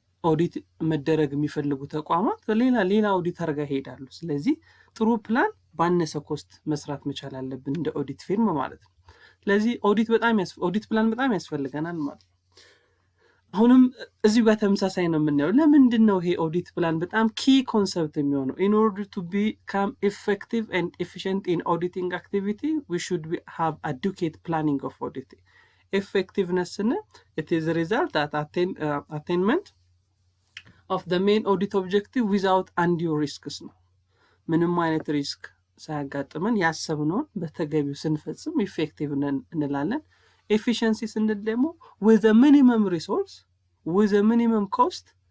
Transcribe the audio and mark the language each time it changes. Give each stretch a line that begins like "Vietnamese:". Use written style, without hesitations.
Amharic: ኦዲት መደረግ የሚፈልጉ ተቋማት ሌላ ኦዲተር ጋር ይሄዳሉ። ስለዚህ ጥሩ ፕላን ባነሰ ኮስት መስራት መቻል አለብን እንደ ኦዲት ፊርም ማለት ነው። ስለዚህ ኦዲት ፕላን በጣም ያስፈልገናል ማለት ነው። አሁንም እዚህ ጋር ተመሳሳይ ነው የምናየው። ለምንድን ነው ይሄ ኦዲት ፕላን በጣም ኪ ኮንሰፕት የሚሆነው?
English: in order to become effective and efficient in auditing activity we should have adequate planning of auditing. effectiveness it is a result that attainment of the main audit objective without undue risks
Amharic: ነው። ምንም አይነት ሪስክ ሳያጋጥመን ያሰብነውን በተገቢው ስንፈጽም ኢፌክቲቭ እንላለን። ኤፊሽንሲ ስንል ደግሞ
English: with a minimum resource with a minimum cost